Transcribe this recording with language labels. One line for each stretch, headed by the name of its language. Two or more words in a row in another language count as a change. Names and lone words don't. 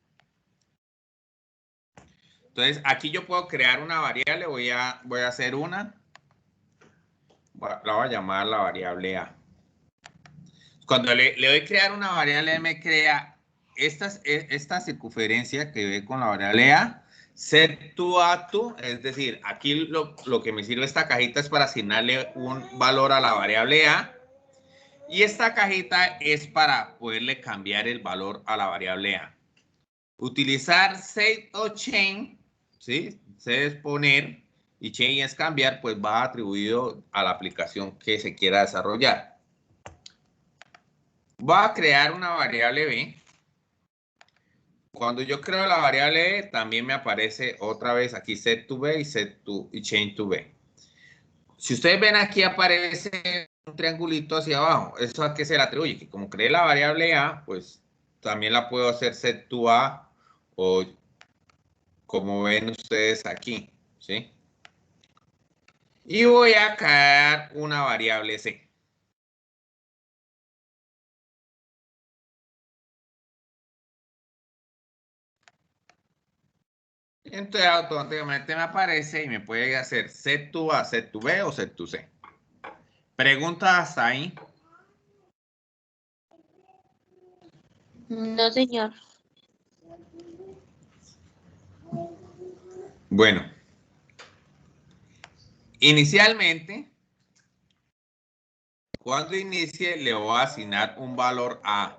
Spanish: Entonces, aquí yo puedo crear una variable, voy a hacer una, la voy a llamar la variable A. Cuando le doy crear una variable, me crea esta circunferencia que ve con la variable A,
English: set to a to,
Spanish: es decir, aquí lo que me sirve esta cajita es para asignarle un valor a la variable A, y esta cajita es para poderle cambiar el valor a la variable A. Utilizar set o change, ¿sí? Set es poner y change es cambiar, pues va atribuido a la aplicación que se quiera desarrollar. Voy a crear una variable B. Cuando yo creo la variable B, también me aparece otra vez aquí
English: set to B
Spanish: y
English: change to B.
Spanish: Si ustedes ven aquí aparece un triangulito hacia abajo. ¿Eso a qué se le atribuye? Que como creé la variable A, pues también la puedo hacer
English: set to A
Spanish: o como ven ustedes aquí, ¿sí? Y voy a crear una variable C. Entonces automáticamente me aparece y me puede hacer
English: set to A, set to B
Spanish: o
English: set to C.
Spanish: ¿Preguntas hasta ahí? No, señor. Bueno, inicialmente, cuando inicie le voy a asignar un valor A.